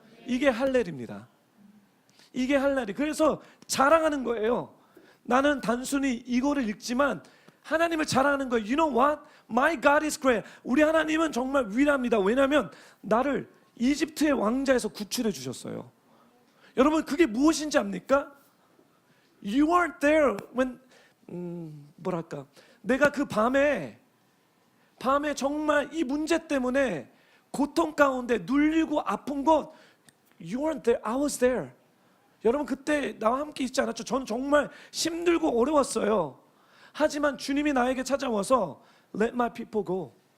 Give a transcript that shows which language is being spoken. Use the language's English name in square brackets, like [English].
[Korean] 이게 할렐입니다. 이게 할렐이. 그래서 자랑하는 거예요. 나는 단순히 이거를 읽지만 하나님을 자랑하는 거예요. [English] You know what? My God is great. [Korean] 우리 하나님은 정말 위대합니다. 왜냐하면 나를 이집트의 왕자에서 구출해 주셨어요. 여러분 그게 무엇인지 압니까? [English] You weren't there when [Korean] 뭐랄까? 내가 그 밤에 정말 이 문제 때문에 고통 가운데 눌리고 아픈 것 [English] You weren't there. I was there. [Korean] 여러분 그때 나와 함께 있지 않았죠? 저는 정말 힘들고 어려웠어요. 하지만 주님이 나에게 찾아와서 [English] Let my people go.